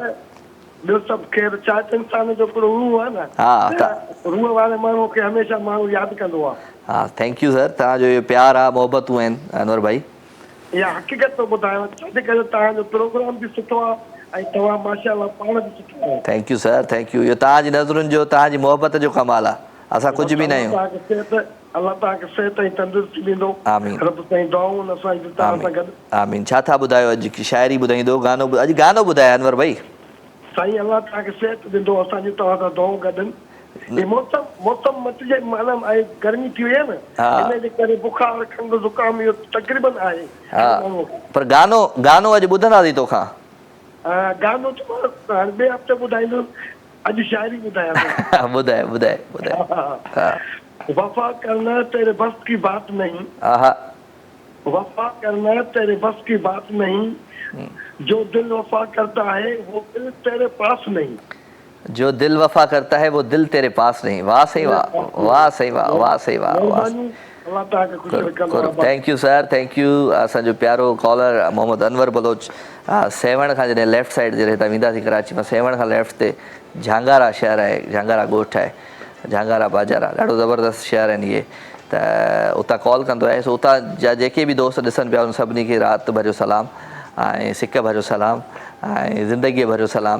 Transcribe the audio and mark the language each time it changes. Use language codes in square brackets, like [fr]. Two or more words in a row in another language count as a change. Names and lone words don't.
[sd] ॿियो सभु ख़ैर छा इंसान जो हिकिड़ो रूह आहे न हा रूह वारे माण्हू खे हमेशह माण्हू यादि कंदो आहे हा [en] thank you sir [sd] तव्हांजो इहो प्यारु आहे मोहबतूं आहिनि अनवर भाई इहा हक़ीक़त थो ॿुधायांव छाजे करे तव्हांजो प्रोग्राम बि सुठो आहे ऐं तव्हां [ar] ما شاء الله [sd] पाण बि सुठो आहे [en] thank you sir thank you [sd] इहो तव्हांजी नज़रुनि जो तव्हांजी मोहबत जो कमाल आहे असां कुझु बि न आहियूं अल्लाह तव्हांखे सिहत ऐं तंदुरुस्ती ॾींदो आमीन रब साईं दुआऊं असांजी तव्हां सां गॾु आमीन छा था ॿुधायो अॼु की शाइरी ॿुधाईंदो गानो अॼु गानो ॿुधायो अनवर भाई साईं अल्लाह तव्हांखे सिहत ॾींदो असांजी तव्हां सां दुआऊं गॾनि मौसम मटिजे मालूम आहे गर्मी थी वई आहे न इन जे करे बुखार खंघि ज़ुकाम इहो तक़रीबन आहे पर गानो अॼु ॿुधंदासीं तोखां गानो त हाणे ॿिए हफ़्ते ॿुधाईंदुसि अॼु शाइरी ॿुधायां ॿुधाए [ur] وفا کرنا تیرے بس کی بات نہیں وفا کرنا تیرے بس کی بات نہیں جو دل وفا کرتا ہے وہ دل تیرے پاس نہیں جو دل وفا کرتا ہے وہ دل تیرے پاس نہیں۔ واہ صحیح واہ، واہ صحیح واہ، واہ صحیح واہ، واہ. [en] thank you sir, thank you. [sd] असांजो प्यारो कॉलर मोहम्मद अनवर बलोच सेवण खां जॾहिं [en] left side [sd] जॾहिं हितां वेंदासीं कराची मां सेवण खां लेफ्ट ते झांगारा शहर आहे, झांगारा ॻोठु आहे, झांगारा बाज़ार आहे, ॾाढो ज़बरदस्त शहर आहिनि इहे। त उतां कॉल कंदो आहे। सो उतां जा जेके बि दोस्त ॾिसनि पिया उन सभिनी खे राति भरियो सलाम ऐं सिक भरियो सलाम ऐं ज़िंदगीअ भरियो सलाम।